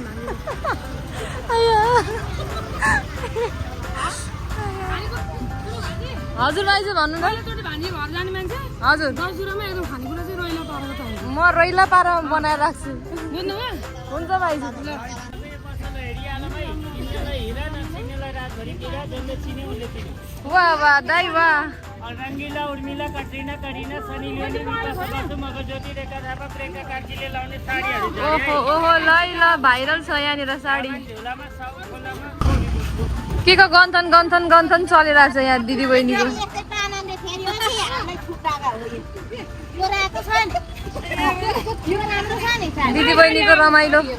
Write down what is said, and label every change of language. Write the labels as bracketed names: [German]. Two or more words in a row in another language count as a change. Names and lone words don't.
[Nepali] हजुर माइजू भन्नु न हजुर म रोइला पारामा बनाएर राख्छु हुन्छ माइजू वाह वाह दाइ वाह रंगीला उर्मिला कटरीना करीना सनी लियोनी विकास बासु मगज्योति रेखा थापा प्रियंका कार्कीले लाउने साडीहरु ओहो ओहो ल ल भाइरल छ यहाँनिर साडी झोलामा साउ खोलामा के को गन्थन गन्थन गन्थन चलिरहेछ यहाँ दिदी बहिनीको दिदी बहिनीको रमाइलो